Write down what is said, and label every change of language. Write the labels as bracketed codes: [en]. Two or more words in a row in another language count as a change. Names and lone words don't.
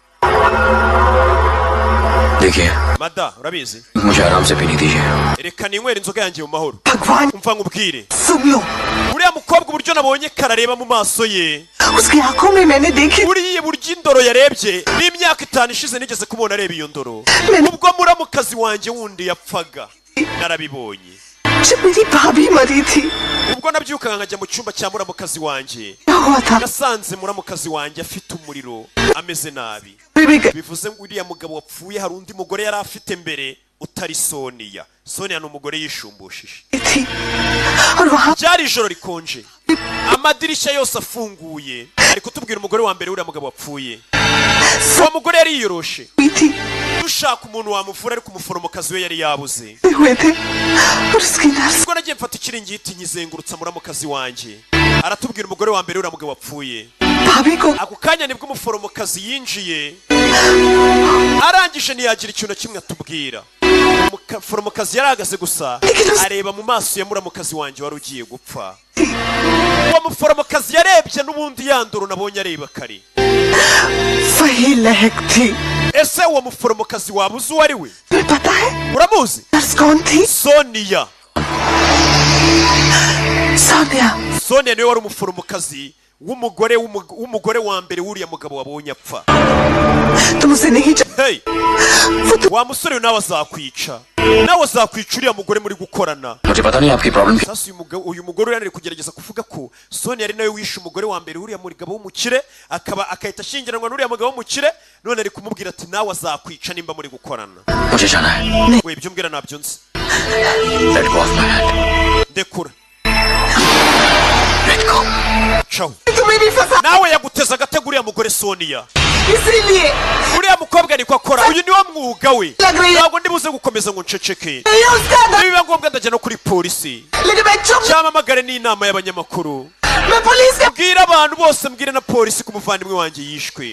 [hi] देखिए [rw] mada urabizi [hi] मुझे आराम से पीने दीजिए [rw] reka ninywera inzoga yanjye mu mahoro [hi] भगवान [rw] umva nkubwire [hi] सुन लो [rw] uriya mukobwa uburyo nabonye karareba mu maso ye [hi] उसकी आंखों में मैंने देखी [rw] uriya buryo indoro yarebye n'imyaka 5 ishize nigeze kubona areba iyo ndoro ubwo muramukazi wanjye wundi yapfaga narabibonye [hi] जब मेरी भाभी मरी थी [rw] ubwo nabyukaga nkajya mu cyumba cya muramukazi wanjye [hi] क्या हुआ था [rw] nasanze muramukazi wanjye afite umuriro ameze nabi bivuze ngo uriya mugabo wapfuye hari undi mugore yari afite mbere utari Sonia ni umugore yishumbushije [hi] थी और वहाँ [rw] byari ijoro rikonje amadirishya yose afunguye ari kutubwira umugore wa mbere uriya mugabo wapfuye uwo mugore yari yiyoroshe [hi] हुई थी [rw] dushaka umuntu wamuvura ariko umuforomokazi we yari yabuze [hi] हुए थे और उसकी नर्स [rw] ubwo nagiye mfata ikiringiti nyizengurutsa muramukazi wanjye aratubwira umugore wa mbere uriya mugabo wapfuye [hi] भाभी को [rw] ako kanya nibwo umuforomokazi yinjiye arangije ntiyagira ikintu na kimwe atubwira umuforomokazi yarahagaze gusa areba mu maso ya muramukazi wanjye wari ugiye gupfa. uwo muforomokazi yarebye n'ubundi yanduru nabonye areba kare. [hi] वही लहक थी. [rw] ese uwo muforomokazi waba uzi uwo ari we? [hi] पता है? [rw] uramuzi? [hi] नर्स कौन थी? Sonia. सोनिया. [rw] Sonia niwe wari umuforomokazi w'umugore wa mbere wuriya mugabo wabonye apfa. [hi] तुम उसे नहीं [rw] hey, wa musore nawe azakwica. nawe azakwica uriya mugore muri gukorana. [hi] मुझे पता नहीं आपकी प्रॉब्लम क्या. [rw] sasa uyu mugore yari kugerageza kuvuga ko Sonia ari nawe wishe umugore wa mbere wuriya mugabo w'umukire akahita ashyingiranwa n'uriya mugabo w'umukire none ari kumubwira ati nawe azakwica nimba muri gukorana. [hi] मुझे जाना है. [rw] we ibyo mbwira nabyo nzi. [en] Let go of my hand. [rw] ndekura. [en] Let go. ciao. [hi] तुम्हें भी फंसा. [rw] nawe yaguteza agatego uriya mugore Sonia. [hi] इसीलिए [rw] uriya mukobwa niko akora. uyu niwo mwuga we. ntabwo ndibuze gukomeza ngo nceceke. nibiba ngombwa ndajya no kuri polisi cyangwa amagare n'inama y'abanyamakuru. mbwira abantu bose, mbwire na polisi ko umuvandimwe wanjye yishwe.